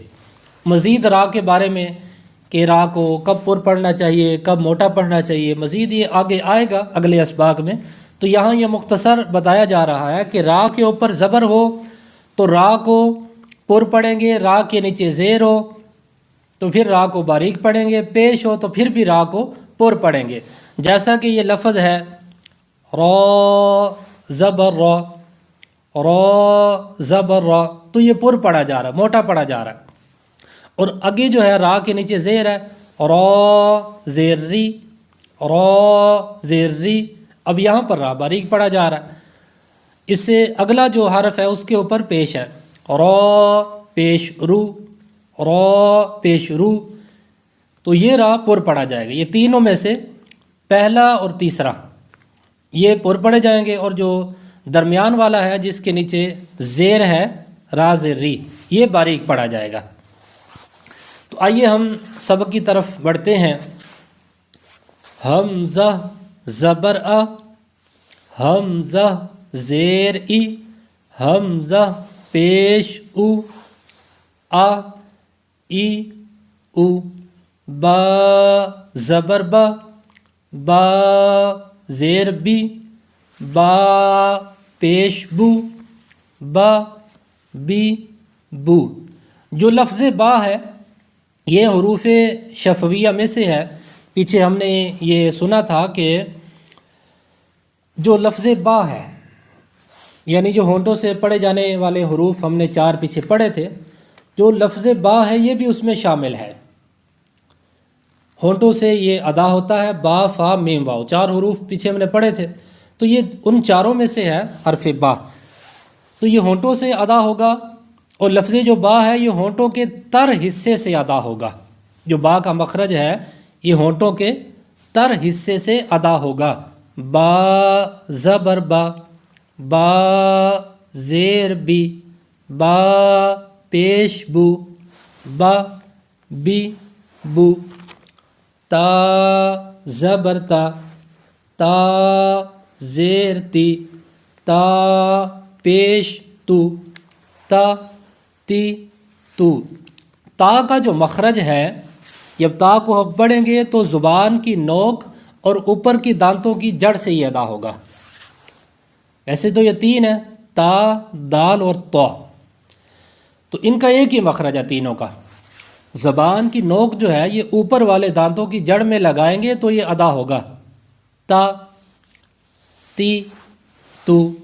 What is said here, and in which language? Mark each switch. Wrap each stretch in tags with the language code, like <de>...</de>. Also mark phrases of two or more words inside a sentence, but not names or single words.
<ur>مزید را کے بارے میں کہ را کو کب پر پڑھنا چاہیے، کب موٹا پڑھنا چاہیے، مزید یہ آگے آئے گا اگلے اسباق میں۔ تو یہاں یہ مختصر بتایا جا رہا ہے کہ را کے اوپر زبر ہو تو را کو پر پڑھیں گے، را کے نیچے زیر ہو تو پھر را کو باریک پڑھیں گے، پیش ہو تو پھر بھی را کو پر پڑھیں گے۔ جیسا کہ یہ لفظ ہے را زبر را، را زبر را، تو یہ پر پڑھا جا رہا ہے، موٹا پڑھا جا رہا ہے۔ اور آگے جو ہے را کے نیچے زیر ہے، را زیر ری، را زیر ری، اب یہاں پر را باریک پڑھا جا رہا ہے۔ اس سے اگلا جو حرف ہے اس کے اوپر پیش ہے، را پیش رو، را پیش رو، تو یہ را پر پڑھا جائے گا۔ یہ تینوں میں سے پہلا اور تیسرا یہ پر پڑھے جائیں گے، اور جو درمیان والا ہے جس کے نیچے زیر ہے را زیر ری، یہ باریک پڑھا جائے گا۔ تو آئیے ہم سبق کی طرف بڑھتے ہیں۔ حمزہ زبر آ، حمزہ زیر ای، حمزہ پیش او، آ ای او، با زبر با، با زیر بی، با پیش بو، با بی بو۔ جو لفظ با ہے یہ حروف شفویہ میں سے ہے۔ پیچھے ہم نے یہ سنا تھا کہ جو لفظ با ہے یعنی جو ہونٹوں سے پڑھے جانے والے حروف ہم نے 4 پیچھے پڑھے تھے، جو لفظ با ہے یہ بھی اس میں شامل ہے۔ ہونٹوں سے یہ ادا ہوتا ہے، با فا میم واو، 4 حروف پیچھے ہم نے پڑھے تھے، تو یہ ان چاروں میں سے ہے حرف با۔ تو یہ ہونٹوں سے ادا ہوگا، اور لفظ جو با ہے یہ ہونٹوں کے تر حصے سے ادا ہوگا۔ جو با کا مخرج ہے یہ ہونٹوں کے تر حصے سے ادا ہوگا۔ با زبر با، با زیر بی، با پیش بو، با بی بو، تا زبر تا، تا زیر تی، تا پیش تو، تا تی تو۔ تا کا جو مخرج ہے جب تا کو ہم پڑھیں گے تو زبان کی نوک اور اوپر کی دانتوں کی جڑ سے یہ ادا ہوگا۔ ویسے تو یہ 3 ہے، تا دال اور تو، تو ان کا ایک ہی مخرج ہے تینوں کا۔ زبان کی نوک جو ہے یہ اوپر والے دانتوں کی جڑ میں لگائیں گے تو یہ ادا ہوگا، تا تی تو۔</ur>